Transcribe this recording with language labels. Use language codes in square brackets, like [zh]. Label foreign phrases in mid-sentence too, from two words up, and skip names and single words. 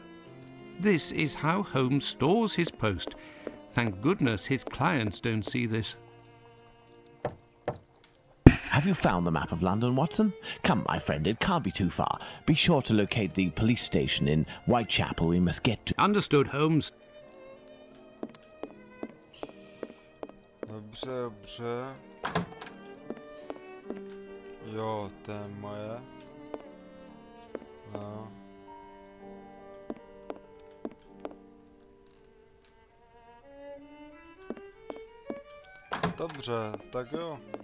[en] This is how Holmes stores his post. Thank goodness his clients don't see this. Have you found the map of London, Watson? Come, my friend, it can't be too far. Be sure to locate the police station in Whitechapel we must get to. Understood, Holmes. [cs] Dobře, dobře. Jo, to je moje. No. Dobře, tak jo.